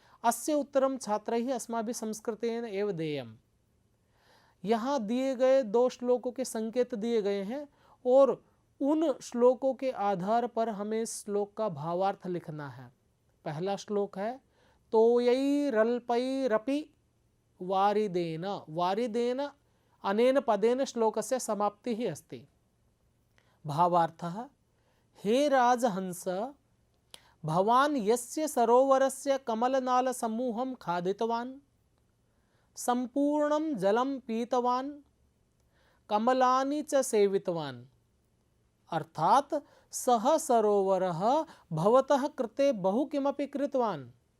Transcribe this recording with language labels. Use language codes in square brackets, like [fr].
[sa] अस्य उत्तरं छात्रैः अस्माभिः संस्कृतेन एव देयम्। [hi] यहाँ दिए गए 2 श्लोकों के संकेत दिए गए हैं और उन श्लोकों के आधार पर हमें श्लोक का भावार्थ लिखना है। पहला श्लोक है तोयैरल्पैरपि वारिदेन। [sa] वारिदेन अनेन पदेन श्लोकस्य समाप्तिः अस्ति। भावार्थः हे राजहंस, भवान् यस्य सरोवरस्य कमलनाल समूहं खादितवान्, संपूर्णं जलं पीतवान्, कमलानि च सेवितवान्, अर्थात सः सरोवरः भवतः कृते बहु किमपि कृतवान्।